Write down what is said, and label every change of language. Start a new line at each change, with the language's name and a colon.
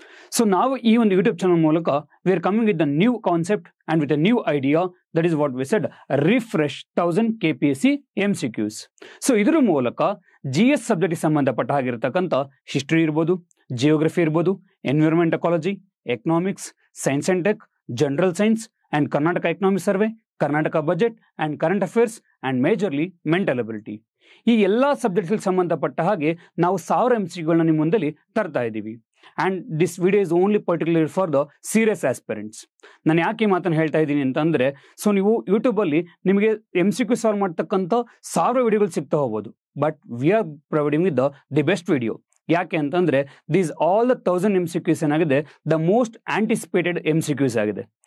English: So now even the YouTube channel ಮೂಲಕ we are coming with a new concept and with a new idea, that is what we said, refresh 1000 KPSC MCQs.
Kannada: So ಇದರ ಮೂಲಕ GS subject ಸಂಬಂಧಪಟ್ಟ ಹಾಗಿರತಕ್ಕಂತ history ಇರಬಹುದು, geography ಇರಬಹುದು, environment ecology, economics, science and tech, general science
English: and Karnataka Economic Survey, Karnataka Budget and Current Affairs and majorly Mental Ability.
Kannada: ಈ ಎಲ್ಲ subjects ಸಂಬಂಧಪಟ್ಟ ಹಾಗೆ ನಾವು 1000 MCQಗಳನ್ನ ನಿಮ್ಮ ಮುಂದೆ ತರ್ತಾ ಇದ್ದೀವಿ.
English: And this video is only particularly for the serious aspirants.
Kannada: ನಾನು ಯಾಕೆ ಮಾತನ್ನು ಹೇಳ್ತಾ ಇದ್ದೀನಿ ಅಂತಂದ್ರೆ, ಸೊ ನೀವು ಯೂಟ್ಯೂಬ್ ಅಲ್ಲಿ ನಿಮಗೆ MCQ ಸಾಲ್ವ್ ಮಾಡ್ತಕ್ಕಂಥ 1000 ವಿಡಿಯೋಗಳು ಸಿಗ್ತಾ ಹೋಗ್ಬೋದು,
English: But we are providing with the best video.
Kannada: ಯಾಕೆ ಅಂತಂದ್ರೆ
English: These all the 1000 MCQs ಏನಾಗಿದೆ the most anticipated MCQs ಆಗಿದೆ.